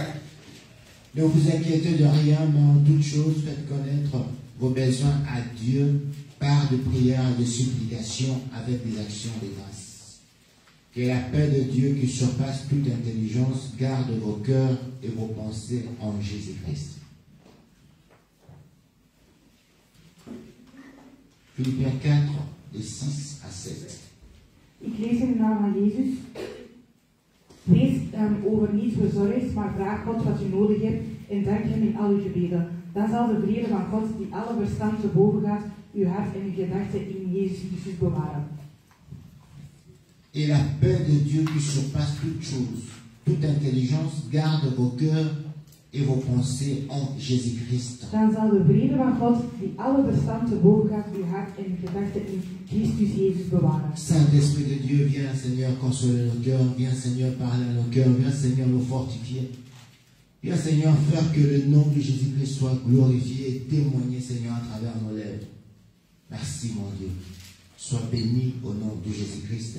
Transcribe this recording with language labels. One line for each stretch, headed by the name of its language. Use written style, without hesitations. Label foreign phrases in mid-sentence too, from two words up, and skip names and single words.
French: Ne vous inquiétez de rien, mais en toute chose, faites connaître vos besoins à Dieu par de prières et de supplications avec des actions de grâce. Que la paix de Dieu qui surpasse toute intelligence garde vos cœurs et vos pensées en Jésus-Christ. Philippiens 4, de 6 à 7.
Dutch: Ik lees in de naam van Jezus. Wees over niets bezorgd, maar vraag God wat u nodig hebt en dank hem in al uw gebeden. Dan zal de vrede van God, die alle verstand te boven gaat, uw hart en uw gedachten in Jezus Christus bewaren.
French: Et la paix de Dieu qui surpasse toute chose, toute intelligence, garde vos cœurs et vos pensées en Jésus-Christ.
Dutch: Dan zal de vrede van God, die alle verstand te boven gaat, uw hart en uw gedachten in Christus Jezus bewaren.
French: Saint-Esprit de Dieu, viens Seigneur consoler nos cœurs, viens Seigneur parler à nos cœurs, viens Seigneur nous fortifier. Viens Seigneur faire que le nom de Jésus-Christ soit glorifié et témoigné Seigneur à travers nos lèvres. Merci mon Dieu. Sois béni au nom de Jésus-Christ.